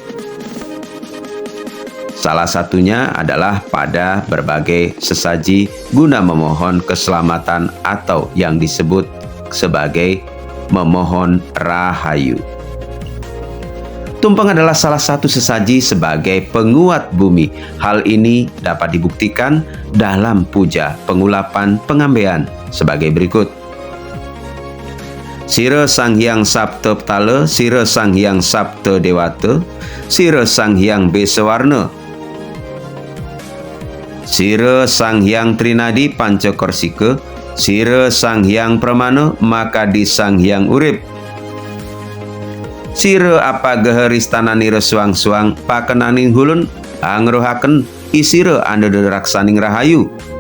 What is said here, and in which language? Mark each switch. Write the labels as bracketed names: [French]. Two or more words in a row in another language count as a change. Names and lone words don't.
[Indonesian] Salah satunya adalah pada berbagai sesaji guna memohon keselamatan atau yang disebut sebagai memohon rahayu. Tumpeng adalah salah satu sesaji sebagai penguat bumi. Hal ini dapat dibuktikan dalam puja pengulapan pengambean sebagai berikut. [Kawi] Sira Sang Hyang Sapta Ptala, Sira Sang Hyang Sapta Dewata, Sira Sang Hyang Besawarna, Sira Sang Hyang Trinadi Pancakorsika, Sira Sang Hyang Pramana, Makadi Sang Hyang Urip, Sira apa geheristana nira suang-suang pakenaning hulun angruhaken isira anada raksaning rahayu.